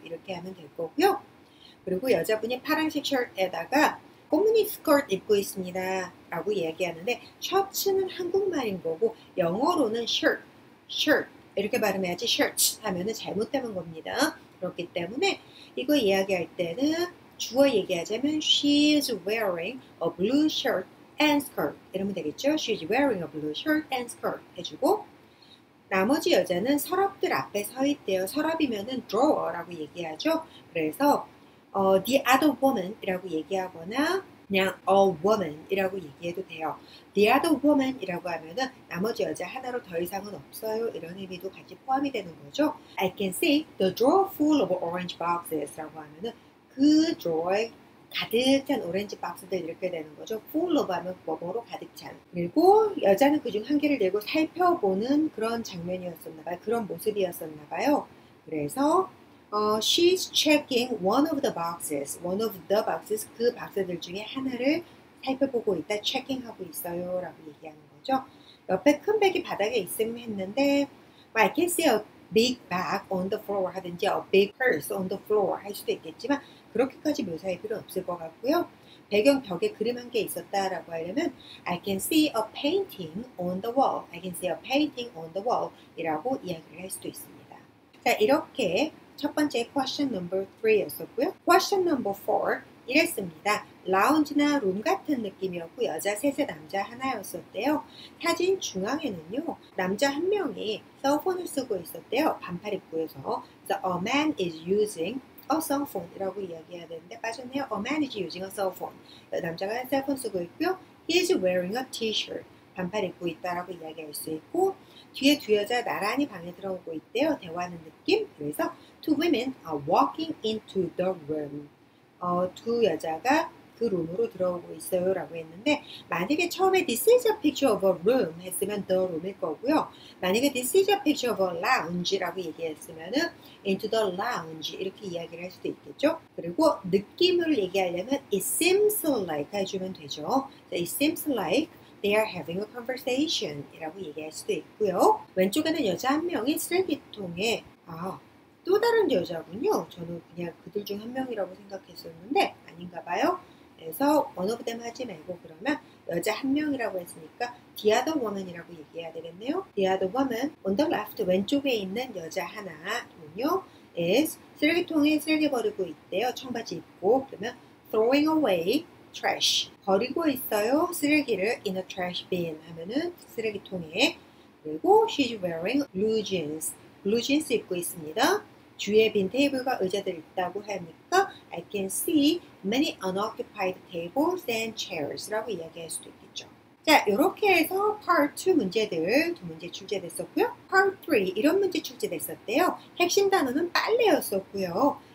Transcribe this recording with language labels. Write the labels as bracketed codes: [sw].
[ko] 이렇게 하면 될 거고요. 그리고 여자분이 파란색 셔츠에다가 꽃무늬 스커트 입고 있습니다 라고 얘기하는데, 셔츠는 한국말인 거고 영어로는 shirt 이렇게 발음해야지 shirts 하면은 잘못되는 겁니다. 그렇기 때문에 이거 이야기할 때는 주어 얘기하자면 [en] she is wearing a blue shirt and skirt [ko] 이러면 되겠죠. [en] She is wearing a blue shirt and skirt [ko] 해주고, 나머지 여자는 서랍들 앞에 서 있대요. 서랍이면은 drawer라고 얘기하죠. 그래서 [en] the other woman [ko] 이라고 얘기하거나 그냥 [en] a woman [ko] 이라고 얘기해도 돼요. [en] the other woman [ko] 이라고 하면은 나머지 여자 하나로 더 이상은 없어요. 이런 의미도 같이 포함이 되는 거죠. [en] I can see the drawer full of orange boxes [ko] 라고 하면은 그 drawer에 가득 찬 오렌지 박스들 이렇게 되는 거죠. full of 하면 뭐뭐로 가득 찬. 그리고 여자는 그중 한 개를 내고 살펴보는 그런 장면이었었나 봐요. 그런 모습이었었나 봐요. 그래서 [en] she's checking one of the boxes. one of the boxes, [ko] 그 박스들 중에 하나를 살펴보고 있다, 체킹하고 있어요 라고 얘기하는 거죠. 옆에 큰 백이 바닥에 있음 했는데 [en] I can see a big bag on the floor [ko] 하든지 [en] a big purse on the floor [ko] 할 수도 있겠지만 그렇게까지 묘사할 필요 없을 것 같고요. 배경 벽에 그림 한 개 있었다라고 하려면 [en] I can see a painting on the wall. I can see a painting on the wall [ko] 이라고 이야기를 할 수도 있습니다. 자, 이렇게 첫 번째 question number 3였었고요. [en] question number 4 [ko] 이랬습니다. 라운지나 룸 같은 느낌이었고 여자 셋에 남자 하나였었대요. 사진 중앙에는요. 남자 한 명이 셀폰을 쓰고 있었대요. 반팔 입구에서. 그래서 [en] a man is using a cell phone [ko] 이라고 이야기해야 되는데 빠졌네요. [en] A man is using a cell phone. [ko] 남자가 셀폰 쓰고 있고요. [en] He is wearing a t-shirt. [ko] 반팔 입고 있다라고 이야기할 수 있고 뒤에 두 여자 나란히 방에 들어오고 있대요. 대화하는 느낌. 그래서 [en] two women are walking into the room. [ko] 두 여자가 그 룸으로 들어오고 있어요 라고 했는데 만약에 처음에 [en] this is a picture of a room [ko] 했으면 [en] the room [ko] 일 거고요. 만약에 [en] this is a picture of a lounge [ko] 라고 얘기했으면은 [en] into the lounge [ko] 이렇게 이야기를 할 수도 있겠죠. 그리고 느낌을 얘기하려면 [en] it seems like [ko] 해주면 되죠. [en] it seems like they are having a conversation [ko] 이라고 얘기할 수도 있고요. 왼쪽에는 여자 한 명이 쓰레기통에 또 다른 여자군요. 저는 그냥 그들 중 한 명이라고 생각했었는데 아닌가 봐요. 그래서 [en] one of them [ko] 하지 말고 그러면 여자 한 명이라고 했으니까 [en] the other woman [ko] 이라고 얘기해야 되겠네요. [en] the other woman on the left [ko] 왼쪽에 있는 여자 하나는요. is 쓰레기통에 쓰레기 버리고 있대요. 청바지 입고 그러면 [en] throwing away trash [ko] 버리고 있어요. 쓰레기를 [en] in a trash bin [ko] 하면은 쓰레기통에 그리고 [en] she's wearing blue jeans blue jeans [ko] 입고 있습니다. 주위에 빈 테이블과 의자들 있다고 하니까 [en] I can see many unoccupied tables and chairs [ko] 라고 이야기할 수도 있겠죠. 자, 이렇게 해서 Part 2 문제들 두 문제 출제됐었고요. Part 3 이런 문제 출제됐었대요. 핵심 단어는 빨래였었고요.